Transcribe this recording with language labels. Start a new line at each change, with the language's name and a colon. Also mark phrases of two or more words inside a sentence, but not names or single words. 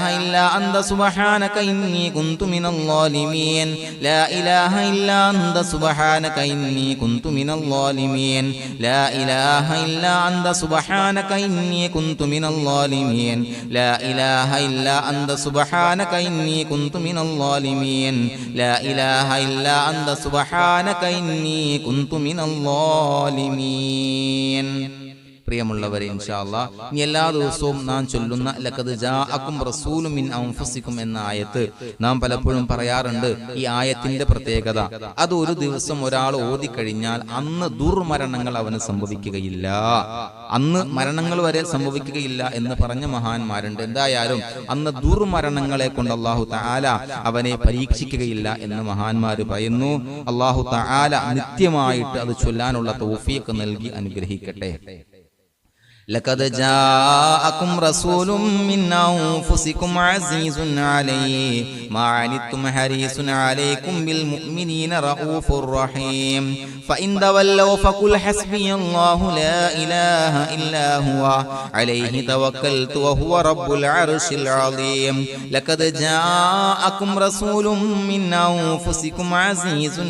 Arabic: إلا أنت سبحانك إني كنت من الظالمين لا إله إلا أنت سبحانك إني كنت من الظالمين لا إله إلا أنت سبحانك إني كنت من الظالمين لا إله إلا أنت سبحانك إني كنت من الظالمين لا إله إلا أنت سبحانك إني كنت من
Malayalam: الظالمين പ്രിയമുള്ളവരെ
Arabic: إن شاء الله
Malayalam: ഇനി എല്ലാ ദിവസവും നാം ചൊല്ലുന്ന
Arabic: لقد جاءكم رسول من أنفسكم
Malayalam: എന്ന ആയത്ത് നാം പലപ്പോഴും പറയാറുണ്ട്. ഈ ആയത്തിന്റെ പ്രത്യേകത അത് ഒരു ദിവസം ഒരാൾ ഓതിക്കഴിഞ്ഞാൽ അന്ന് ദുർമരണങ്ങൾ അവന് സംഭവിക്കുകയില്ല, അന്ന് മരണങ്ങൾ വരെ സംഭവിക്കുകയില്ല എന്ന് പറഞ്ഞ മഹാന്മാരുണ്ട്. എന്തായാലും അന്ന് ദുർമരണങ്ങളെ കൊണ്ട്
Arabic: الله تعالى
Malayalam: അവനെ പരീക്ഷിക്കുകയില്ല എന്ന് മഹാന്മാർ പറയുന്നു.
Arabic: الله تعالى
Malayalam: നിത്യമായിട്ട് അത് ചൊല്ലാനുള്ള തൗഫീഖ് നൽകി അനുഗ്രഹിക്കട്ടെ.
Arabic: لقد جاءكم رسول من أنفسكم عزيز عليه ما عنتم حريص عليكم بالمؤمنين رؤوف رحيم فإن تولوا فقل حسبي الله لا إله إلا هو عليه توكلت وهو رب العرش العظيم لقد جاءكم رسول من أنفسكم عزيز